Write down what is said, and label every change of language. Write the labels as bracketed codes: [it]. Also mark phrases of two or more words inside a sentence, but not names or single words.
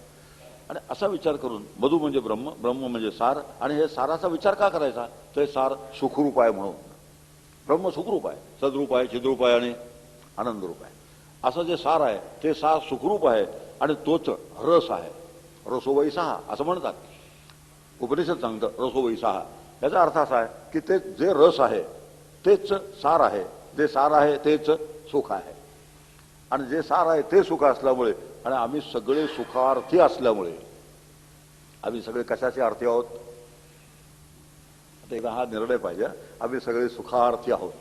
[mr] आणि असा विचार करून मधु म्हणजे ब्रह्म, ब्रह्म म्हणजे सार. आणि हे साराचा विचार का करायचा, तर सार सुखरूप आहे म्हणून. ब्रह्म सुखरूप आहे, सद्रूप आहे, चिद्रूप आहे आणि आनंदरूप आहे. असं जे सार आहे ते सार सुखरूप आहे. आणि तोच रस आहे. [sa] रसो वै सहा [mr] असं म्हणतात उपनिषद सांगतं. [sa] रसो वै सहा [mr] याचा अर्थ असा आहे की ते जे रस आहे तेच सार आहे, जे सार आहे तेच सुख आहे. आणि जे सार आहे ते सुख असल्यामुळे आणि आम्ही सगळे सुखार्थी असल्यामुळे आम्ही सगळे कशाचे अर्थी आहोत. आता एकदा हा निर्णय पाहिजे, आम्ही सगळे सुखार्थी आहोत.